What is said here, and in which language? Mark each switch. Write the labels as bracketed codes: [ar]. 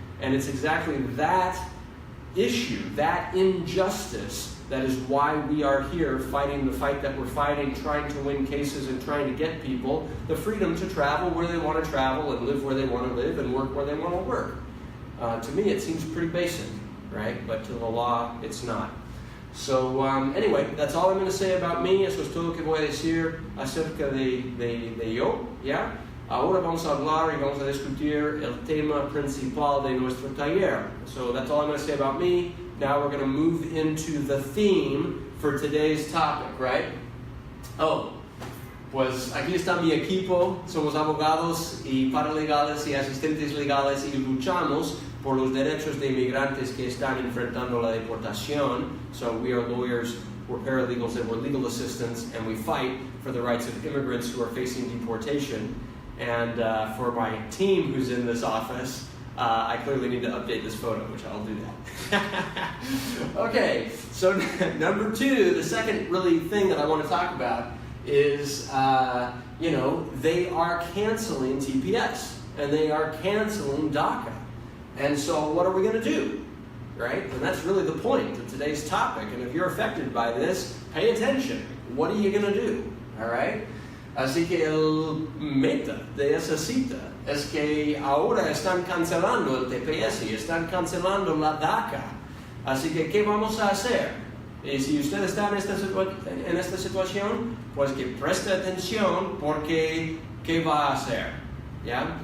[en] And it's exactly that issue, that injustice, that is why we are here fighting the fight that we're fighting, trying to win cases and trying to get people the freedom to travel where they want to travel and live where they want to live and work where they want to work. To me, it seems pretty basic, right? But to the law, it's not. So, anyway, that's all I'm going to say about me. [es] Eso es todo lo que voy a decir acerca de yo, ¿ya? Ahora vamos a hablar y vamos a discutir el tema principal de nuestro taller. [en] So that's all I'm going to say about me. Now we're going to move into the theme for today's topic, right? [es] Oh, pues aquí está mi equipo. Somos abogados y paralegales y asistentes legales y luchamos por los derechos de inmigrantes que están enfrentando la deportación. [en] So we are lawyers, we're paralegals, and we're legal assistants, and we fight for the rights of immigrants who are facing deportation. And for my team who's in this office, I clearly need to update this photo, which I'll do that. Okay, so number two, the second really thing that I want to talk about is, they are canceling TPS, and they are canceling DACA. And so what are we going to do, right? And that's really the point of today's topic. And if you're affected by this, pay attention. What are you going to do, all right? [es] Así que el meta de esa cita es que ahora están cancelando el TPS y están cancelando la DACA. Así que, ¿qué vamos a hacer? Y si usted está en esta situación, pues que preste atención porque, ¿qué va a hacer? ¿Ya?